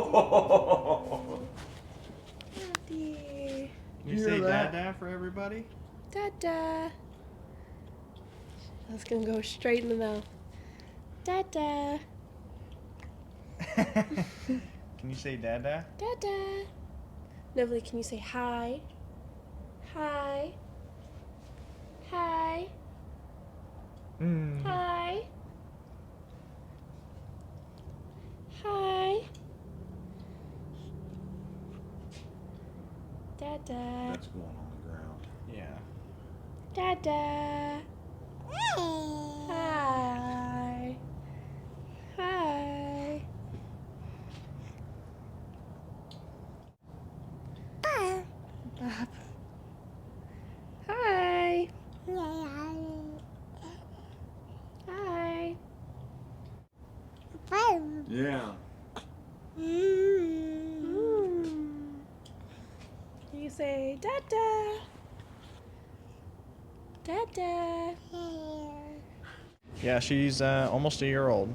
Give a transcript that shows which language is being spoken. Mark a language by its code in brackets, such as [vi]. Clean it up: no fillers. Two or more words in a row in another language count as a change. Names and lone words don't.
[en] Daddy. Can you say Dada for everybody? Dada. That's gonna go straight in the mouth. Dada. Can you say Dada? Dada. Lovely, can you say hi? Hi. Hi. Mm. Hi. Hi. Dada. That's going on the ground. Yeah. Dada. Hi. Hi. Bob. Hi. Hi. Yeah. You say Dada. Dada. Yeah, she's almost a year old.